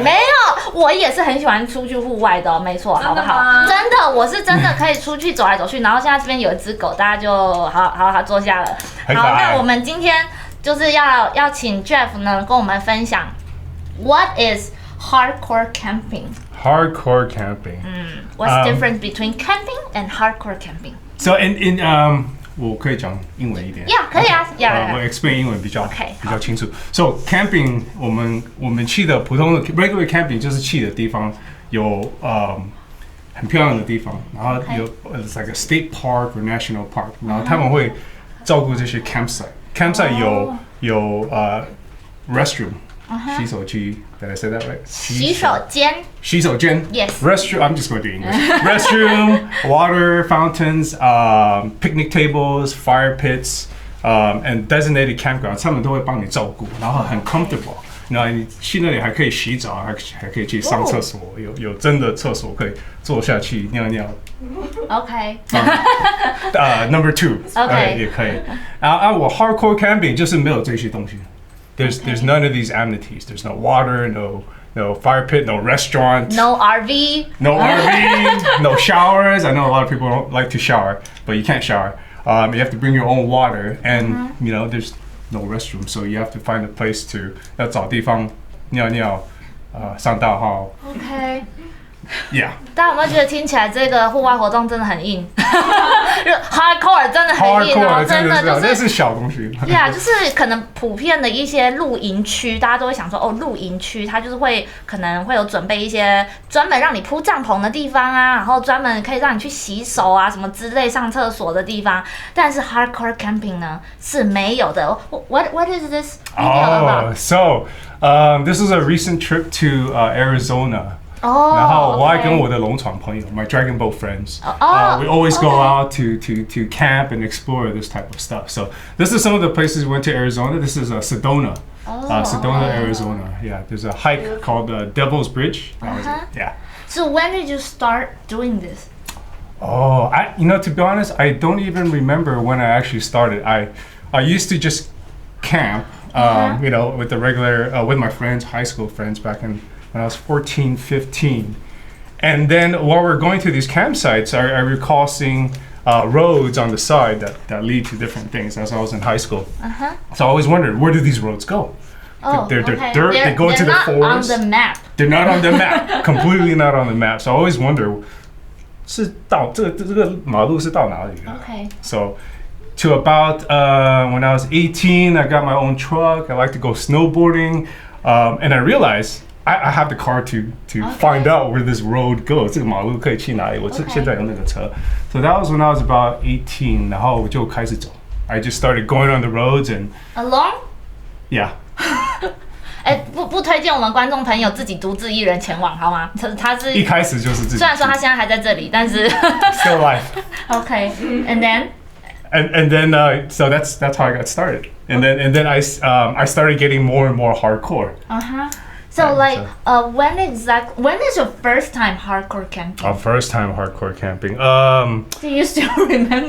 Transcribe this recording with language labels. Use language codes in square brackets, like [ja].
[zh] 没有，我也是很喜欢出去户外的，没错，好不好？真的，我是真的可以出去走来走去。然后现在这边有一只狗，大家就好坐下了。好，那我们今天就是要请 Jeff 呢跟我们分享 [en] What is hardcore camping? Hardcore camping. What's the difference between camping and hardcore camping? So in [zh] 我可以讲英文一点。 Yeah， 可以啊。我 explain 英文比较清楚。 [en] So camping [zh] 我们去的普通的 [en] regular camping [zh] 就是去的地方有很漂亮的地方，然后有 [en] it's like a state park or national park， [zh] 然后他们会照顾这些 campsite。campsite 有restroom。洗手机 [en] ，Did I say that right? [zh] 洗手间。 [en] Yes. Restroom. I'm just going to do English. Restroom, water fountains, picnic tables, fire pits, and designated campgrounds. [zh] 他们都会帮你照顾，然后很 comfortable. 然后你去那里还可以洗澡，还可以去上厕所，有真的厕所可以坐下去尿尿。 [en] OK. Number two. OK. [zh] 也可以。我 hardcore camping 就是没有这些东西。 [en] There's none of these amenities. There's no water, no fire pit, no restaurant, no RV, no showers. I know a lot of people don't like to shower, but you can't shower. You have to bring your own water, and there's no restroom, so you have to find a place to [zh] 要找地方尿尿，上大号。 [en] OK. Yeah. [zh] 大家有没有觉得听起来这个户外活动真的很硬？Hardcore 真的很硬哦，真的就是这是小东西。对啊，就是可能普遍的一些露营区，大家都会想说哦，露营区它就是可能会有准备一些专门让你铺帐篷的地方啊，然后专门可以让你去洗手啊什么之类上厕所的地方。但是 hardcore camping 呢是没有的。 [en] What is this video about? So this is a recent trip to Arizona. [zh] 然后我还跟我的龙船朋友 [en] my dragon boat friends, we always go out to camp and explore this type of stuff. So this is some of the places we went to Arizona. This is Sedona, Sedona, Arizona. Yeah, there's a hike called Devil's Bridge. That was it. Yeah. So when did you start doing this? Oh, to be honest, I don't even remember when I actually started. I used to just camp, with the regular, with my friends, high school friends back when I was 14, 15. And then while we're going to these campsites, I recall seeing roads on the side that lead to different things as I was in high school. So I always wondered, where do these roads go? They're dirt, they go into the forest. They're not on the map. They're not on the map, completely not on the map. So I always wonder, [zh] 是到这个马路是到哪里的? [en] Okay. So to about when I was 18, I got my own truck. I like to go snowboarding, and I realized I have the car to find out where this road goes. [zh] 这个马路可以去哪里？我现在有那个车。 [en] So that was when I was about 18. [zh] 然后我就开始走。 [en] I just started going on the roads and alone. Yeah. [zh] 不推荐我们观众朋友自己独自一人前往，好吗？他是一开始就是自己。虽然说他现在还在这里，但是 [en] still alive. Okay, and then. And then so that's how I got started. And then I started getting more and more hardcore. So when is your first time hardcore camping? Our first time hardcore camping. Do you still remember?